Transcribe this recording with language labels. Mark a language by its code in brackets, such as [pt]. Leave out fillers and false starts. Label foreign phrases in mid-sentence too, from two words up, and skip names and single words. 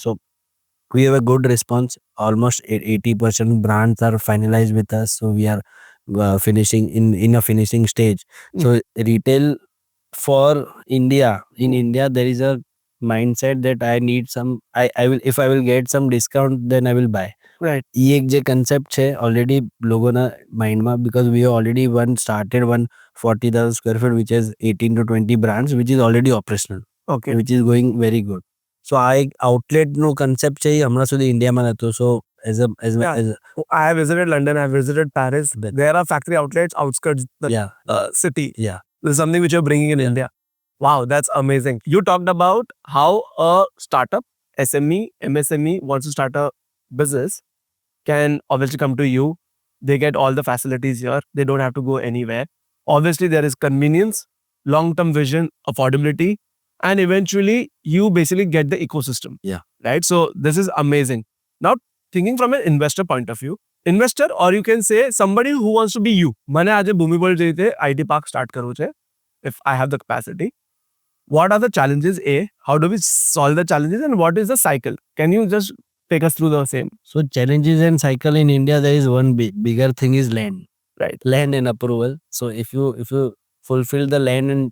[en] So we have a good response. Almost 80% brands are finalized with us. So we are finishing in a finishing stage. So retail for India, in India there is a mindset that I need some, I will, if I will get some discount then I will buy. Right. [hi] ये एक जो concept है already लोगों ना mind में, [en] because we already started 40,000 square feet which has 18 to 20 brands which is already operational. Okay. Which is going very good. [gu] So આ એક outlet નો concept છે, એ હમણાં સુધી ઇન્ડિયામાં નહોતો. [en] So as a I have visited London, I have visited Paris. There are factory outlets outskirts the city. Yeah. This is something which you're bringing in India. Wow, that's amazing. You talked about how a startup, SME, MSME wants to start a business can obviously come to you. They get all the facilities here. They don't have to go anywhere. Obviously, there is convenience, long-term vision, affordability, and eventually you basically get the ecosystem. Yeah. Right? So this is amazing. Now, thinking from an investor point of view, investor, or you can say somebody who wants to be you. [gu] મને આજે ભૂમિબળ જે રીતે [en] IT park start [gu] કરવું છે, [en] if I have the capacity. What are the challenges? How do we solve the challenges, and what is the cycle? Can you just take us through the same? So challenges and cycle in India, there is one bigger thing is land. Right. Land and approval. So if you fulfill the land and